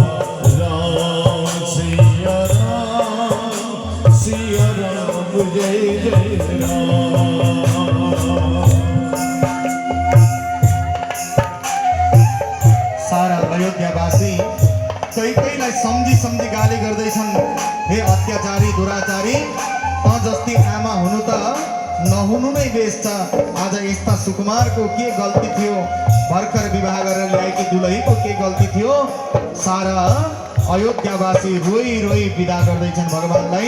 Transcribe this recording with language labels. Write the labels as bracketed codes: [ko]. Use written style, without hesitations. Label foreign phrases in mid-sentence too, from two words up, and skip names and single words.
[ne] राम सिया राम जय जय राम। सारा अयोध्यावासी कहीलाई सम्झी सम्झी गाली गर्दैछन्, हे अत्याचारी दुराचारी, त जस्ती आमा हुनु त नहुनु नै बेस छ। आज यस्ता सुकुमारको के गल्ती थियो, भर्खर विवाह गरेर ल्याएकी दुलहीको के गल्ती थियो। सारा अयोध्यावासी रोई रोई विदा गर्दैछन् भगवानलाई।